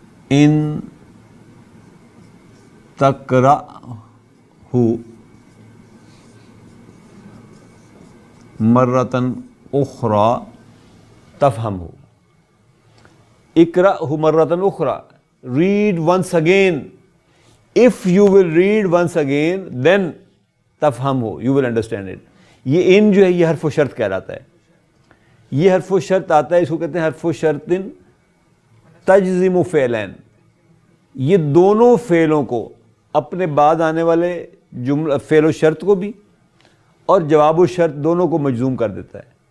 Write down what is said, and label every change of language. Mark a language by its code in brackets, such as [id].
[ar] ان تقرأہ مرۃ اخری تفہمہ. اقرأہ مرۃ اخری، [en] read once again. If you will read once again then تفہمہ، you will understand it. [ur] یہ ان جو ہے یہ حرف و شرط کہلاتا ہے. یہ حرف و شرط آتا ہے، اس کو کہتے ہیں حرف و شرط [ar] تجزم فعلین. [ur] یہ دونوں فعلوں کو، اپنے بعد آنے والے جملہ فعل و شرط کو بھی اور جواب و شرط دونوں کو مجزوم کر دیتا ہے.